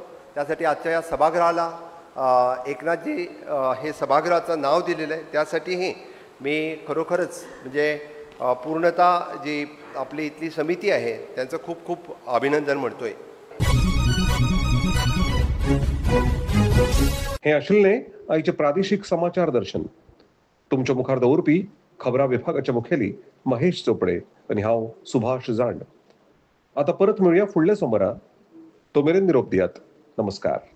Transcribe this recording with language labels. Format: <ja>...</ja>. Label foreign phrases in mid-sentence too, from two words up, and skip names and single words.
<mr>त्यासाठी आजच्या या सभागृहाला एकनाथजी हे सभागृहाचं नाव दिलेलं आहे. त्यासाठीही मी खरोखरच म्हणजे पूर्णतः जी आपली इथली समिती आहे त्यांचं खूप अभिनंदन म्हणतोय.</mr> <kok>हे आशिल्ले आईचे प्रादेशिक समाचार दर्शन. तुमच्या मुखार दवरपी खबरां विभागाचे मुखेली महेश चोपडे आणि हांव सुभाष जांड. आता परत मिळूया फुडल्या सोमारा. तो मेरेन निरोप दियात. नमस्कार.</kok>